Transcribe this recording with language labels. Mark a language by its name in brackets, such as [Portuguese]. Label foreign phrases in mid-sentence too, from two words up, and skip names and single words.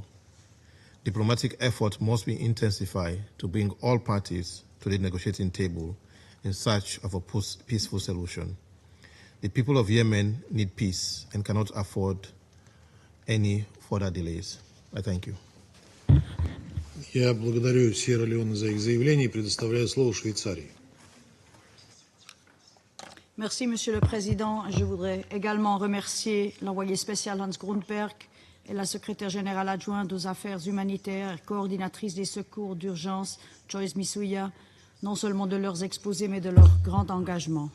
[English] Diplomatic efforts must be intensified to bring all parties to the negotiating table in search of a peaceful solution. The people of Yemen need peace and cannot afford any further delays. I thank you. [Russian] Я благодарю Сьерра-Леоне за их заявление и предоставляю слово Швейцарии. [French] Merci, Monsieur le Président. Je voudrais également remercier l'envoyé spécial Hans Grundberg et la secrétaire générale adjointe aux affaires humanitaires et coordinatrice des secours d'urgence, Joyce Misuya, non seulement de leurs exposés, mais de leur grand engagement.